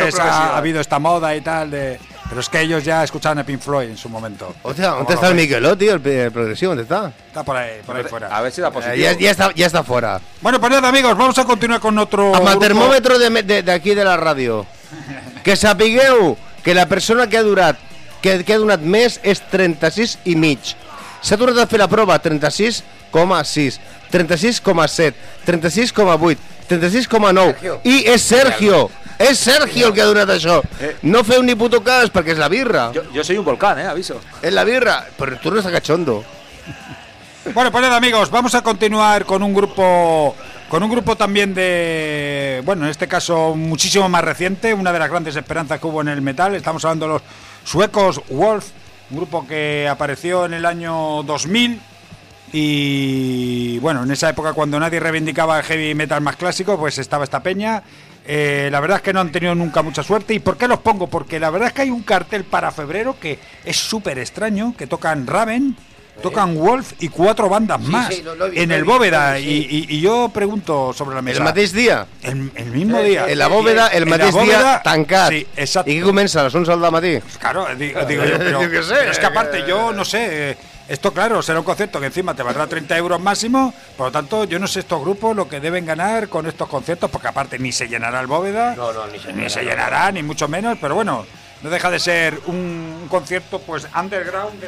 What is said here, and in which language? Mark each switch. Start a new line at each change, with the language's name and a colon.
Spanish: sí son progresivos. Ha habido esta moda y tal de... Pero es que ellos ya escuchaban a Pink Floyd en su momento. O sea, ¿dónde está el Miguelot, tío? El progresivo, ¿dónde está? Está por ahí fuera. A ver si da positivo. Ya está fuera. Bueno, pues nada, amigos, vamos a continuar con otro. Al termómetro de aquí de la radio.
Catalan: Que sapigueu que la persona que ha durat, que ha donat més, és 36 i mig. S'ha tornat a fer la prova, 36,6, 36,7, 36,8, 36,9. I és Sergio.
Spanish: Es Sergio el que ha durado eso. No fue un
Catalan: ni puto cas
Spanish: porque es la birra. Yo soy un volcán, aviso. Es la birra, pero tú no estás cachondo. Bueno, pues nada, amigos, vamos a continuar con un grupo también de, bueno, en este caso muchísimo más reciente, una de las grandes esperanzas que hubo en el metal. Estamos hablando de los suecos Wolf, un grupo que apareció en el año 2000. Y bueno, en esa época cuando nadie reivindicaba el heavy metal más clásico, pues estaba esta peña. La verdad es que no han tenido nunca mucha suerte. ¿Y por qué los pongo? Porque la verdad es que hay un cartel para febrero que es súper extraño, que tocan Raven, tocan Wolf y cuatro bandas más en el Bóveda. Y yo pregunto sobre la mesa. ¿El
Catalan: mateix
Spanish: día? El mismo día. En la Bóveda,
Catalan: el mateix día, tancat.
Spanish: Sí, exacto. ¿Y qué comienza? ¿Las 11
Catalan: del matí?
Spanish: Pues claro, digo yo, pero, que sé, pero es que aparte yo no sé... Esto, claro, será un concierto que encima te valdrá 30 euros máximo. Por lo tanto, yo no sé estos grupos lo que deben ganar con estos conciertos, porque aparte ni se llenará el Bóveda, ni se llenará, ni mucho menos. Pero bueno, no deja de ser un concierto pues underground.